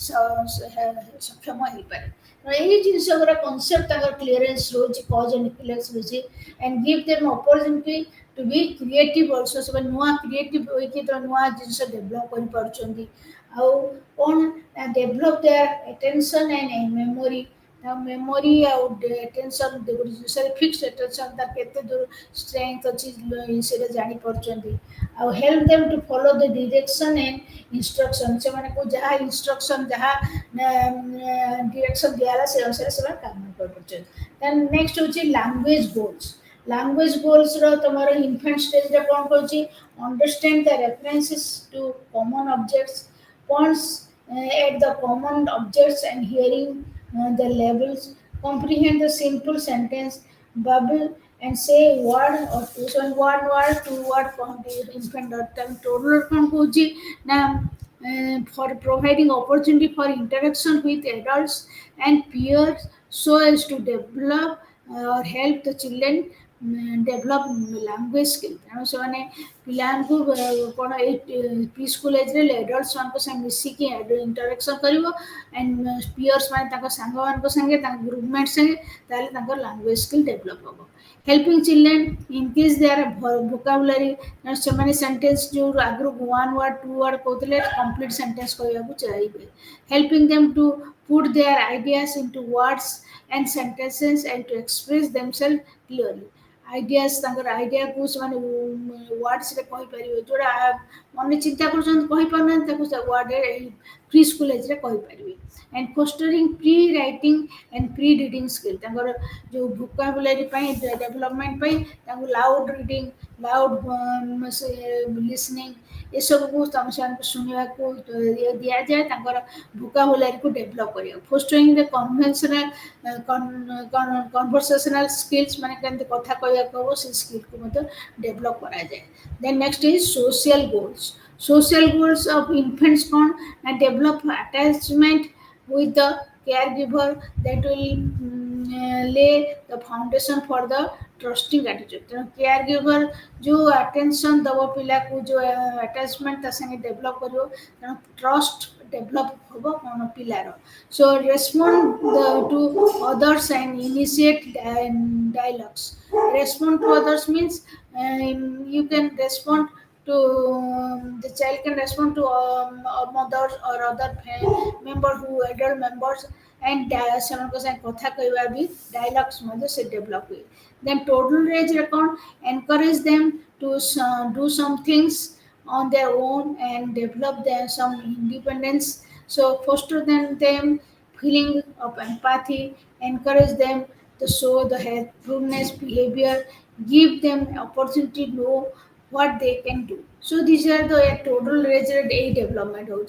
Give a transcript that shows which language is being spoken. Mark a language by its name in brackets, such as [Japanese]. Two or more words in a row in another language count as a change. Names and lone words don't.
[Odia] ସକ୍ଷମ ହେଇପାରେ ଏଇ ଜିନିଷ ଗୁଡ଼ା କନସେପ୍ଟ ତାଙ୍କର କ୍ଲିୟରେନ୍ସ ରହୁଛି [English] cause and effect [Odia] ରହୁଛି [English] and give them opportunity to be creative also [Odia] ସେମାନେ ନୂଆ କ୍ରିଏଟିଭ୍ ହୋଇକି ନୂଆ ଜିନିଷ ଡେଭଲପ୍ କରିପାରୁଛନ୍ତି ଆଉ କ'ଣ [English] develop their attention and memory [Odia] memory ଆଉ attention ଗୋଟେ ଜିନିଷରେ [English] fixed attention [Odia] ତାର କେତେ ଦୂର strength ଅଛି ସେଟା ଜାଣିପାରୁଛନ୍ତି ଆଉ [English] help them to follow the direction and instruction [Odia] ସେମାନଙ୍କୁ ଯାହା instruction ଯାହା direction ଦିଆହେଲା ସେ ଅନୁସାରେ ସେମାନେ କାମ କରିପାରୁଛନ୍ତି [English] then next ହେଉଛି language goals language goals [Odia] ର ତମର [English] infant stage [Odia] ରେ କ'ଣ କରୁଛି [English] understand the references to common objects points at the common objects and hearing the levels, comprehend the simple sentence, bubble and say word or two. So one word, two word, infant time total conclusion. Now, for providing opportunity for interaction with adults and peers, so as to develop or help the children develop language skill. [Odia] ତେଣୁ ସେମାନେ ପିଲାଙ୍କୁ କ'ଣ ଏଇ [English] pre school ageରେ [Odia] ଆଡଲ୍ଟସ୍ ମାନଙ୍କ ସାଙ୍ଗେ ମିଶିକି ଇଣ୍ଟରାକ୍ସନ୍ କରିବ [English] and peers [Odia] ମାନେ ତାଙ୍କ ସାଙ୍ଗମାନଙ୍କ ସାଙ୍ଗେ ତାଙ୍କ ଗ୍ରୁପମେଣ୍ଟ ସାଙ୍ଗେ ତାହେଲେ ତାଙ୍କର [English] language skill develop [Odia] ହେବ [English] helping children increase their vocabulary [Odia] ସେମାନେ ସେଣ୍ଟେନ୍ସ ଯେଉଁ ଆଗରୁ [English] one word two word [Odia] କହୁଥିଲେ [English] complete sentence [Odia] କହିବାକୁ ଚାହିଁବେ [English] helping them to put their ideas into words and sentences and to express themselves clearly ideas [Odia] ତାଙ୍କର ଆଇଡ଼ିଆକୁ ସେମାନେ ୱାର୍ଡସରେ କହିପାରିବେ ଯେଉଁଟା ମନେ ଚିନ୍ତା କରୁଛନ୍ତି କହିପାରୁନାହାନ୍ତି ତାକୁ ୱାର୍ଡରେ [English] pre school ageରେ [Odia] କହିପାରିବେ [English] and fostering pre writing and pre reading skill [Odia] ତାଙ୍କର ଯେଉଁ ଭୋକାବୁଲାରୀ ପାଇଁ ଡେଭଲପମେଣ୍ଟ ପାଇଁ ତାଙ୍କୁ [English] loud reading loud [Odia] ଲିସନିଂ ଏସବୁକୁ ସେମାନଙ୍କୁ ଶୁଣିବାକୁ ଦିଆଯାଏ ତାଙ୍କର ଭୋକାବୁଲାରୀକୁ ଡେଭଲପ୍ କରିବାକୁ [English] fostering the conversational skills [Odia] ମାନେ କେମିତି କଥା କହିବାକୁ ହେବ ସେ ସ୍କିଲ୍କୁ ମଧ୍ୟ ଡେଭଲପ୍ କରାଯାଏ [English] then next is social goals social goals of infants [Odia] କ'ଣ ନା [English] develop attachment with the caregiver that will lay the foundation for the trusting attitude [Odia] ତେଣୁ caregiver ଯେଉଁ attention ଦେବ ପିଲାକୁ ଯେଉଁ attachment ତା ସାଙ୍ଗେ ଡେଭଲପ୍ କରିବ ତେଣୁ trust ଡେଭଲପ୍ ହେବ କ'ଣ ପିଲାର [English] so respond to others and initiate dialogues respond to others means you can respond to the child can respond to mothers or other member who adult members and [Odia] ସେମାନଙ୍କ ସାଙ୍ଗେ କଥା କହିବା ବି ଡାଇଲଗ୍ସ ମଧ୍ୟ ସେ ଡେଭଲପ୍ ହୁଏ [English] then total ageରେ କ'ଣ encourage them to do some things on their own and develop their some independence so foster them feeling of empathy, encourage them to show the helpfulness behavior, give them opportunity to know what they can do. So these are the total age a development hochi.